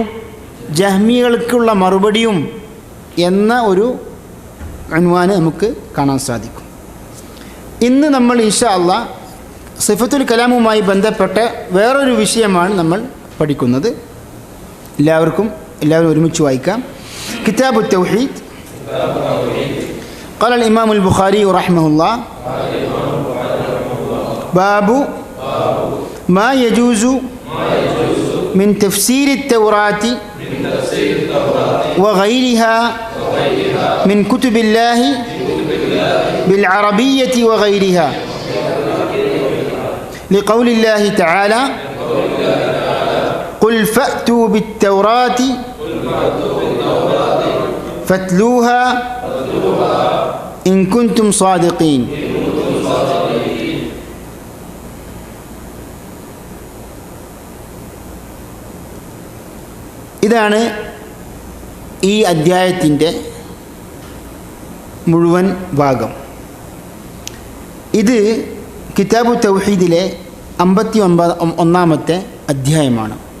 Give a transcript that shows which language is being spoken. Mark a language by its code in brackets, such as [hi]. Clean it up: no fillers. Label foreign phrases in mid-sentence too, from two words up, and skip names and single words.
[ml] ജഹ്മികൾക്കുള്ള മറുപടിയും എന്ന ഒരു ഉൻവാന് നമുക്ക് കാണാൻ സാധിക്കും. ഇന്ന് നമ്മൾ [ar] إن شاء الله [ml] സിഫത്തുൽ കലാമുമായി ബന്ധപ്പെട്ട വേറൊരു വിഷയമാണ് നമ്മൾ പഠിക്കുന്നത്. എല്ലാവരും ഒരുമിച്ച് വായിക്കാം. കിതാബു തൗഹീദ്. [ar] قال الإمام البخاري رحمه الله: باب ما يجوز من تفسير التوراة وغيرها من كتب الله بالعربية وغيرها، لقول الله تعالى: قل فأتوا بالتوراة فاتلوها إن كنتم صادقين. [ml] ഇതാണ് ഈ അദ്ധ്യായത്തിൻ്റെ മുഴുവൻ ഭാഗം. ഇത് കിതാബു തൗഹീദിലെ 51-ാമത്തെ അധ്യായമാണ്.